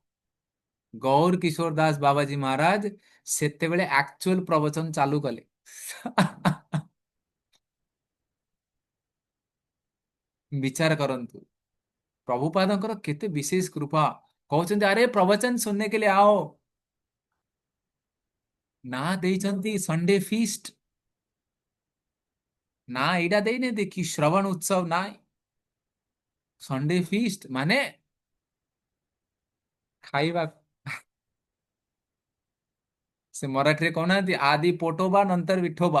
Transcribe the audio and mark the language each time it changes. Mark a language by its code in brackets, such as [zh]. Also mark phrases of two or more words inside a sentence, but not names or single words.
[or] ଗୌର କିଶୋର ଦାସ ବାବାଜୀ ମହାରାଜ ସେତେବେଳେ ଆକ୍ଚୁଆଲ ପ୍ରବଚନ ଚାଲୁ କଲେ। ବିଚାର କରନ୍ତୁ, ପ୍ରଭୁପାଦଙ୍କର କେତେ ବିଶେଷ କୃପା। କହୁଛନ୍ତି ଆରେ ପ୍ରବଚନ [hi] सुनने के लिए आओ। [or] ନା ଦେଇଛନ୍ତି [en] Sunday feast, [or] ନା ଏଇଟା ଦେଇନାହାନ୍ତି କି ଶ୍ରବଣ ଉତ୍ସବ, ନା [en] Sunday feast [or] ମାନେ ଖାଇବା। ସେ ମରାଠୀରେ କହୁନାହାନ୍ତି [mr] आधी पोटोबा नंतर विठोबा।